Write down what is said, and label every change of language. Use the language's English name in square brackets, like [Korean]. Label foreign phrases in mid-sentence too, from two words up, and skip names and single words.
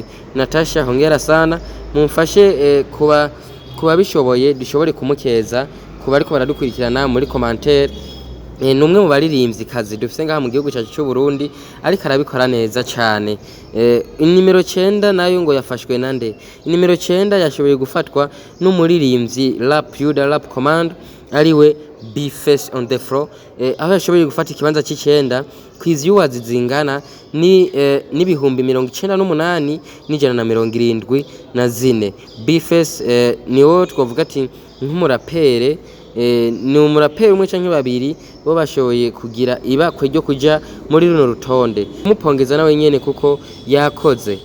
[Rundi] Natasha [Swahili] hongera sana [Rundi] mumfashe kuba bishoboye dushobore kumukeza kuba ariko baradukurikirana muri commentaire. Numwe mu baririmbyi kazi dufise ngaha mu gihugu cyacu cy'u Burundi ariko arabikora neza cyane. Nimero 9 nayo ngo yafashwe nande. Nimero 9 yashoboye gufatwa n'umuririmbyi Rap Command ariwe B-Face [English] on the floor [Rundi] aho yashoboye gufata ikibanza c'icenda kwivyuwazi zingana ni n'ibihumbi 98 n'ijana na 74. B-Face niwo twavuga ati nk'umurapere ni umuraperi umwe canke babiri bo bashoboye kugira ibakwe ryo kuja muri runo rutonde mupongeza nawe nyene kuko yakoze.